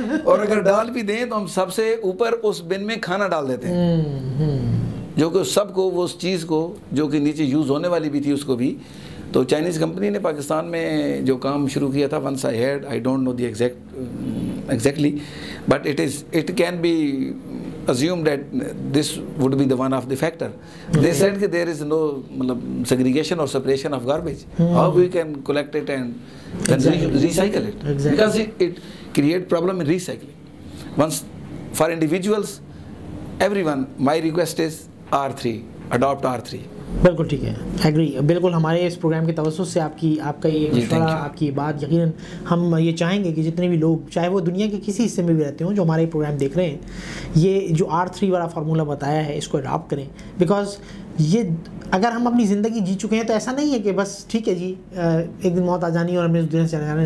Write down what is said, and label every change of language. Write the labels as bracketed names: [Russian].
[Urdu] اور اگر ڈال بھی دیں تو ہم سب سے اوپر اس بن میں کھانا ڈال دیتے ہیں, جو کہ سب کو وہ اس چیز کو جو کہ نیچے یوز ہونے والی بھی تھی اس کو بھی. تو چائنیز کمپنی نے پاکستان میں جو کام شروع کیا تھا, [English] Once I had, I don't know the exactly, but it can be assumed that this would be the one of the factor. They said that there is no segregation or separation of garbage. How we can collect it and then recycle it? Because it create problem in recycling. Once for individuals, everyone, my request is R3, adopt R3. [Urdu] بالکل ٹھیک ہے, agri. بالکل ہمارے اس programme کے توسط سے آپ کا یہ مشورہ, آپ کی بات یقیناً ہم یہ چاہیں گے کہ جتنے بھی لوگ, چاہے وہ دنیا کے کسی حصے میں بھی رہتے ہوں, جو ہمارے پروگرام دیکھ رہے ہیں, یہ جو R3 والا فارمولہ بتایا ہے اس کو اڈاپٹ کریں. بیکاز یہ اگر ہم اپنی زندگی جی چکے ہیں تو ایسا نہیں ہے کہ بس ٹھیک ہے جی ایک دن موت آ جانی اور ہمیں اس دنیا سے چلے جانا ہے.